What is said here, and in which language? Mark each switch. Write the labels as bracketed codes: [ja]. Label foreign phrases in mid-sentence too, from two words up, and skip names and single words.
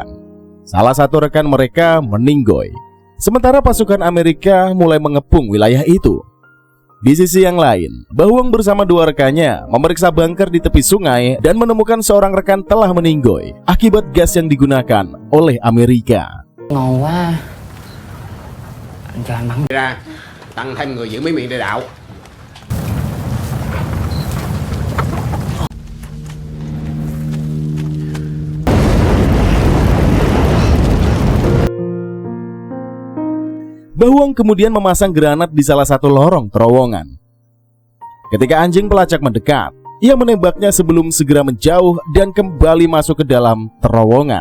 [id] Salah satu rekan mereka meninggoy, sementara pasukan Amerika mulai mengepung wilayah itu. Di sisi yang lain, Bahuong bersama 2 rekannya memeriksa bunker di tepi sungai dan menemukan seorang rekan telah meninggoy akibat gas yang digunakan oleh Amerika. [vi] Ngon quá. Anh cho anh bắn Ra tăng thêm người giữ bí mật địa đạo. [id] Bahuong kemudian memasang granat di salah satu lorong terowongan. Ketika anjing pelacak mendekat, ia menembaknya sebelum segera menjauh dan kembali masuk ke dalam terowongan.